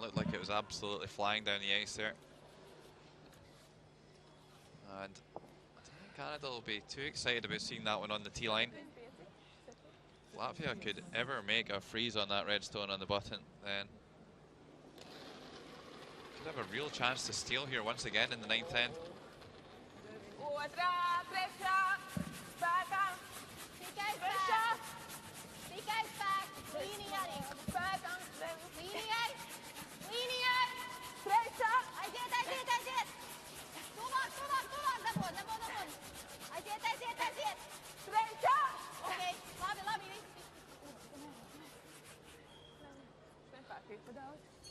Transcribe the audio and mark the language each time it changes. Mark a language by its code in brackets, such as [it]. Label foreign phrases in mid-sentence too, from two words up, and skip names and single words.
[en] Looked like it was absolutely flying down the ice there. And I don't think Canada will be too excited about seeing that one on the tee line. If Latvia could ever make a freeze on that red stone on the button, then could have a real chance to steal here once again in the ninth end. [lv] Tikai spēks. Līnijai. Aiziet. Tuvāk. Dabū. Aiziet. Okay, labi. Nepārkrīt pa daudz.